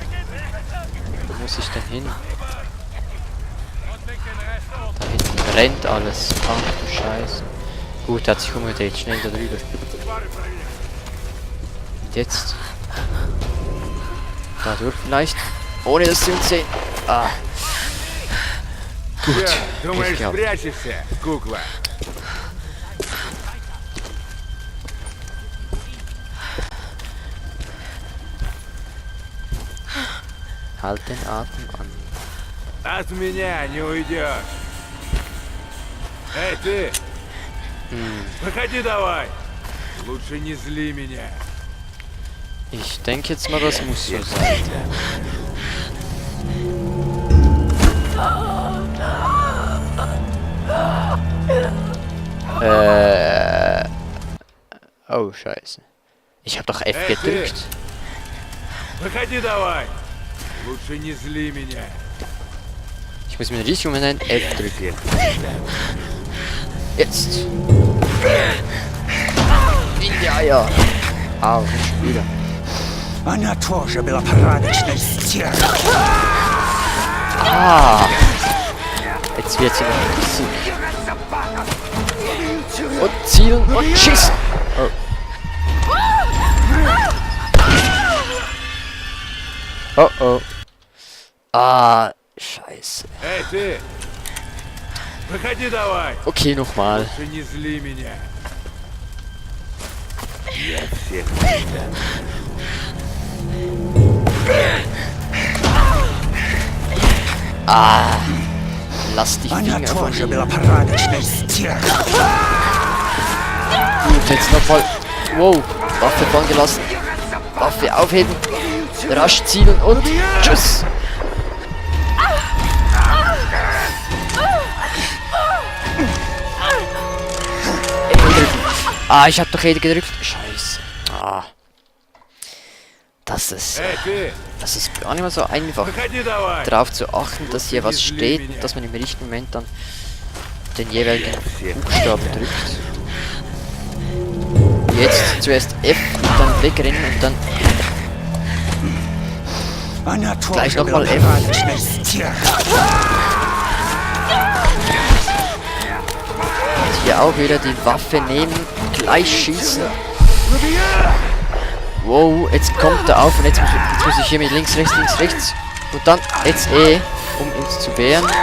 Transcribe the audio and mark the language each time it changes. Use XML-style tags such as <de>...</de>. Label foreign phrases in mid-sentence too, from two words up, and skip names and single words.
<de>Wo muss ich denn hin? Da hinten brennt alles. Ach du Scheiße. Gut, hat sich umgedreht. Schnell da drüber. Und jetzt? Da durch vielleicht? Ohne dass sie uns sehen. Ah. Gut.</de> <ru>Думаешь,</ru> <de>Glück gehabt.</de> <ru>спрячешься, кукла?</ru> <de>Halt den Atem an.</de> <ru>От меня не уйдешь. Эй, ты! Выходи давай! Лучше не зли меня.</ru> <de>Ich denke jetzt mal, das muss so sein. Oh, scheiße. Ich hab doch F gedrückt.</de> <ru>Выходи давай. Лучше не зли меня.</ru> <de>Ich muss mir richtig um einen F drücken. Jetzt. In die Eier. Au, schon wieder.</de> <ru>Она тоже была порядочной стервой. Ah.</ru> <de>Jetzt wird sie noch richtig. Und zielen und schießen. Oh. Oh oh. Ah, scheiße.</de> <ru>Эй, ты! Выходи давай.</ru> <de>Okay, nochmal.</de> <ru>Лучше не зли меня. Ah.</ru> <de>Lass die</de> <ru>Она</ru> <de>Finger von</de> <ru>тоже</ru> <de>mir.</de> <ru>была порядочной стервой.</ru> <de>Gut, jetzt nochmal. Wow, Waffe fallen gelassen. Waffe aufheben. Rasch zielen und tschüss. Ah, ich hab doch jede gedrückt. Scheiße. Ah. Das ist gar nicht mal so einfach,</de> <ru>Выходи давай.</ru> <de>darauf zu achten, dass hier was steht und dass man im richtigen Moment dann den jeweiligen Buchstaben drückt. Jetzt zuerst F und dann wegrennen und dann</de> <ru>Она</ru> <de>gleich</de> <ru>тоже была</ru> <de>nochmal F.</de> <ru>порядочной стервой.</ru> <de>Und hier auch wieder die Waffe nehmen, gleich schießen. Wow, jetzt kommt er auf und jetzt muss ich hier mit links, rechts. Und dann jetzt E, um uns zu wehren.</de>